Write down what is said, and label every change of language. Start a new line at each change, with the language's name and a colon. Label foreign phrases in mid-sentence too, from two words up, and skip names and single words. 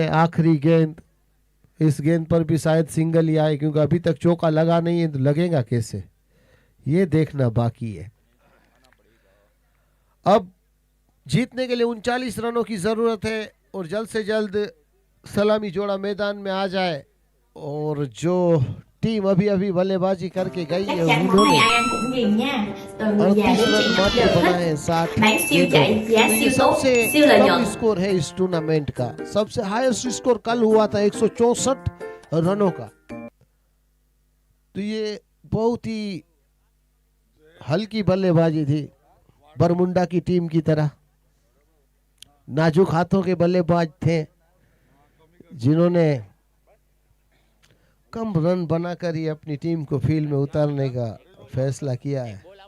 Hindi: आखिरी गेंद, इस गेंद पर भी शायद सिंगल ही आए, क्योंकि अभी तक चौका लगा नहीं है तो लगेगा कैसे, ये देखना बाकी है। अब जीतने के लिए 39 रनों की जरूरत है, और जल्द से जल्द सलामी जोड़ा मैदान में आ जाए। और जो टीम अभी अभी बल्लेबाजी करके गई
Vietnamese: Chắc
Hindi: है
Vietnamese: chắn món
Hindi: उन्होंने
Vietnamese: này ai ăn cũng ghiền nha. Từ người già
Hindi: 38
Vietnamese: đến
Hindi: रन
Vietnamese: trẻ nhỏ
Hindi: मात्र
Vietnamese: đều thích.
Hindi: बनाए हैं 60
Vietnamese: Bán siêu
Hindi: गेंदों
Vietnamese: chạy,
Hindi: में।
Vietnamese: giá
Hindi: तो ये
Vietnamese: siêu tốt,
Hindi: सबसे
Vietnamese: siêu lợi
Hindi: कम
Vietnamese: nhuận.
Hindi: स्कोर है इस टूर्नामेंट का। सबसे हाईएस्ट स्कोर कल हुआ था 164 रनों का। तो ये बहुत ही हल्की बल्लेबाजी थी, बरमुंडा की टीम की तरह। नाजुक हाथों के बल्लेबाज थे जिन्होंने कम रन बनाकर ही अपनी टीम को फील्ड में उतारने का फैसला किया है।